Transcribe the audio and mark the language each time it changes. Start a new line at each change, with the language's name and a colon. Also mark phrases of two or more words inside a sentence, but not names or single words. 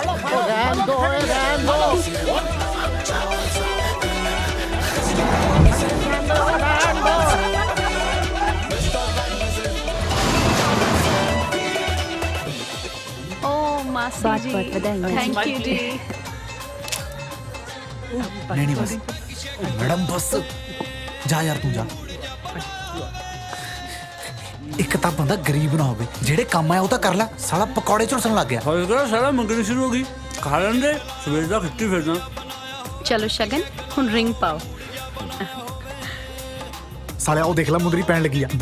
Punjabi: ਰਹਿਣ ਦੋ, ਰਹਿਣ ਦੋ। ਓ ਮਾਸੀ ਜੀ,
English: thank you
Punjabi: ਜੀ।
Hindi: नहीं बस मैडम, बस जा यार तू जा।
Punjabi: ਇੱਕ ਤਾਂ ਬੰਦਾ ਗਰੀਬ ਨਾ ਹੋਵੇ, ਜਿਹੜੇ ਕੰਮ ਆਇਆ ਉਹ ਤਾਂ ਕਰ ਲੈ। ਸਾਲਾ ਪਕੌੜੇ ਝੁਲਸਣ ਲੱਗ ਗਿਆ। ਹੋਏ ਕਿਹੜਾ ਸਾਲਾ ਮੰਗਣੀ ਸ਼ੁਰੂ ਹੋ ਗਈ। ਖਾ ਲੈਂਦੇ, ਸਵੇਰ ਦਾ ਖਿੱਟੀ ਫਿਰਦਾ। ਚਲੋ ਸ਼ਗਨ, ਹੁਣ ਰਿੰਗ ਪਾਓ। ਸਾਲਿਆ ਉਹ ਦੇਖ ਲੈ ਮੁੰਦਰੀ ਪੈਣ ਲੱਗੀ ਆ।